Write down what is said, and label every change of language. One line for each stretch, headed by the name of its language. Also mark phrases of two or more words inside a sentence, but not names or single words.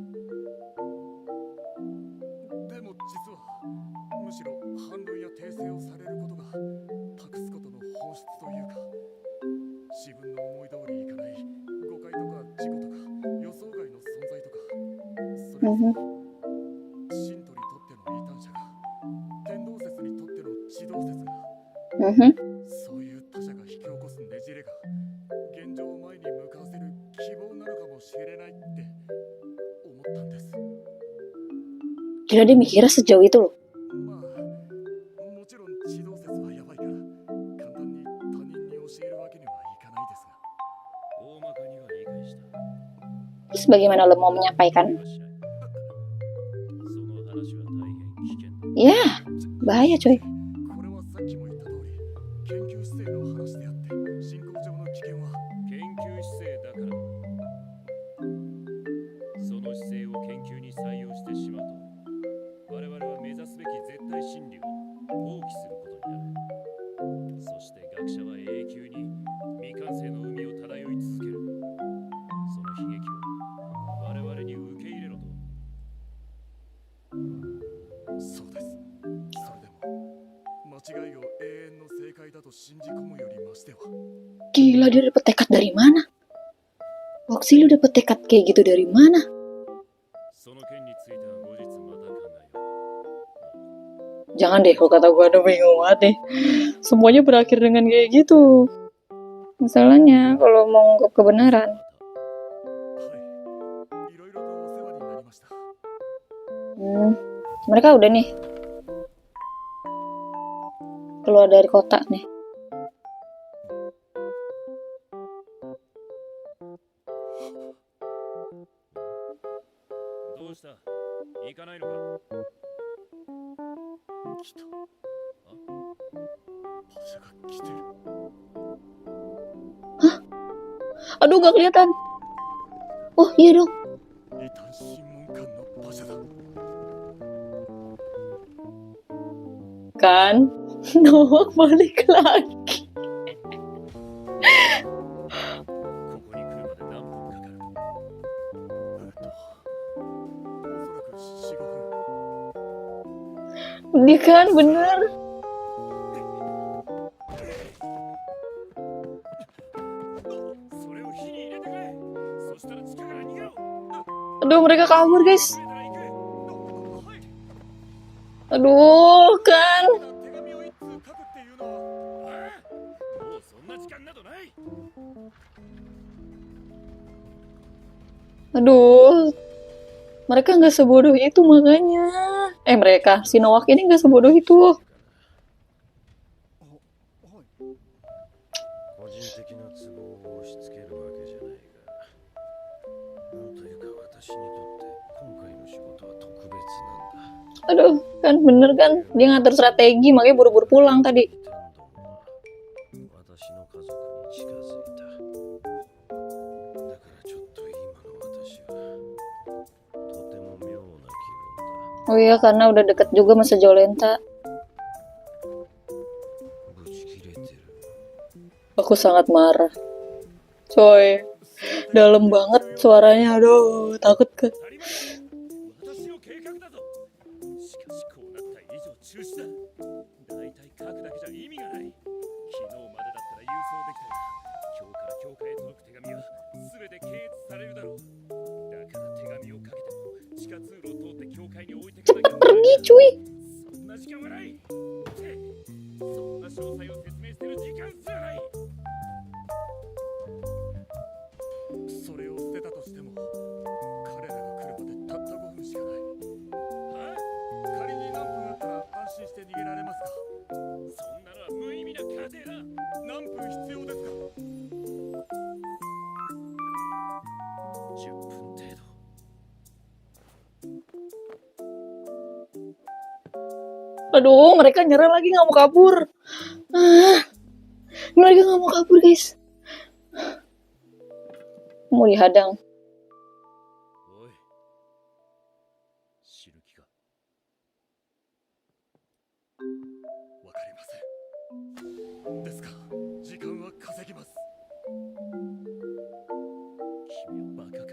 Japanese: でも実はむしろ反論や訂正をされることが託すことの本質というか、自分の思い通りいかない誤解とか事故とか予想外の存在とか、それを Mhm. 信徒にとっての異端者が、天動説にとっての地動説が、 Mhm. そういう他者が引き起こすねじれが現状を前に向かわせる希望なのかもしれないって思ったんです。
Indonesian: Gila, dia mikirnya sejauh itu loh.
Japanese: まあもちろん地動説はやばいから簡単に他人に教えるわけにはいかないですが、大まかには理解した。
Indonesian: Terus bagaimana lo mau menyampaikan?
Japanese: その話は大変危険だ。
Indonesian: Ya, bahaya coy.
Japanese: これはさっきも言った通り研究姿勢の話であって、進行上の危険は研究姿勢だからだ。その姿勢を研究に採用してしまうと、我々は目指すべき絶対真理を放棄することになる。そして学者は永久に未完成の海を漂い続ける。その悲劇を我々に受け入れろと。そうです。それでも間違いを永遠の正解だと信じ込むよりましては。
Indonesian: Gila, dia dapet tekad dari mana? Oxy, lu dapet tekad kayak gitu dari mana?
Japanese: その件については後日また考えよう。
Indonesian: Jangan deh, kalau kata gue ada bingung banget deh. Semuanya berakhir dengan kayak gitu. Masalahnya kalau mau ngungkap kebenaran.
Japanese: はい。いろいろとお世話になりました。
Indonesian: Mereka udah nih keluar dari kota nih.
Japanese: どうした？行かないのか？来た。あ？馬車が来てる。
Indonesian: Aduh, gak kelihatan. Oh, iya dong.
Japanese: 異端審問官の馬車だ。
Indonesian: Kan, Noah balik lagi.
Japanese: ここに来るまで何分かかる？おそらく4、5分。
Indonesian: Dia kan bener.
Japanese: それを火に入れてくれ。そしたら地下から逃げろ。
Indonesian: Aduh, mereka kabur, guys.
Japanese: 出たら行く。はい。
Indonesian: Aduh, kan.
Japanese: 手紙を一通書くっていうのは。もうそんな時間などない。
Indonesian: Aduh. Mereka nggak sebodoh itu makanya. Mereka, si Noah ini nggak sebodoh itu.
Japanese: 個人的な都合を押し付けるわけじゃないが、なんというか私にとって今回の仕事は特別なんだ。
Indonesian: Aduh, kan bener kan. Dia ngatur strategi, makanya buru-buru pulang tadi.
Japanese: 私の家族に近づいた。だからちょっと今の私はとても妙な気分だ。
Indonesian: Oh iya, karena udah deket juga sama Jolenta.
Japanese: ぶち切れてる。
Indonesian: Aku sangat marah. Coy, dalam banget suaranya. Aduh, takut ke.
Japanese: 私の計画だぞ。しかしこうなった以上中止だ。だいたい書くだけじゃ意味がない。昨日までだったら郵送できたが、今日から教会へ届く手紙は全て検閲されるだろう。だから手紙をかけても地下通路を通って教会に置いてかなき
Indonesian: Cepet
Japanese: ゃ
Indonesian: pergi, cuy.
Japanese: そんな時間はない。そんな詳細を説明してる時間すらない。それを捨てたとしても彼らが来るまでたった5分しかない。はあ？仮に何分あったら安心して逃げられますか？そんなのは無意味な過程だ。何分必要ですか？10分程度。
Indonesian: Aduh, mereka nyerah lagi, nggak mau kabur. Mereka nggak mau kabur, guys. Mau dihadang.
Japanese: おい、死ぬ気か？わかりません。ですが、時間は稼ぎます。君はバカか？